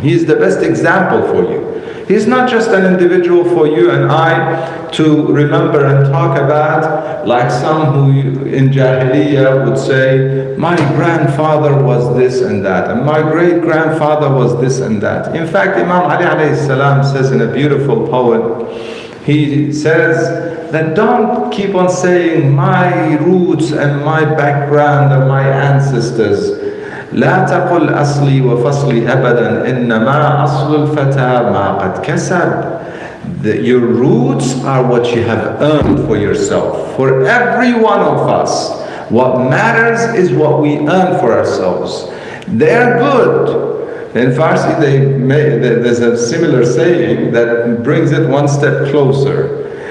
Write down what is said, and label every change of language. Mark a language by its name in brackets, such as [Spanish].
[English] He is the best example for you. He is not just an individual for you and I to remember and talk about, like some who in Jahiliyyah would say, my grandfather was this and that, and my great-grandfather was this and that. In fact, Imam Ali alayhi salam says in a beautiful poem, he says that don't keep on saying my roots and my background and my ancestors. [Arabic] لا تقل أصلي وفصلي أبدا إنما أصل الفتى ما قد كسب. [English] Your roots are what you have earned for yourself. For every one of us, what matters is what we earn for ourselves. They're good. In Farsi, there's a similar saying that brings it one step closer.